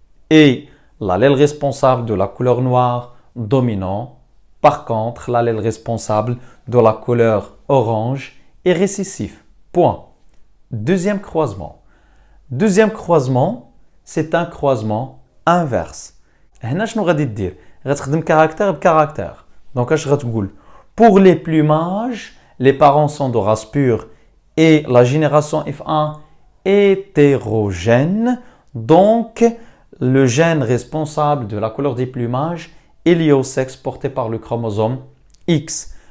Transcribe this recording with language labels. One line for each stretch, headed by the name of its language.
French: Et l'allèle responsable de la couleur noire dominant. Par contre, l'allèle responsable de la couleur orange est récessif. Point. Deuxième croisement. Deuxième croisement, c'est un croisement inverse.
Arabic: هنا شنو غادي دير؟ غتخدم caractère بcaractère.
French: Donc
Arabic: اش غتقول؟
French: Pour les plumages, les parents sont de race pure et la génération F1 hétérogène. Donc le gène responsable de la couleur des plumages est lié au sexe porté par le chromosome X.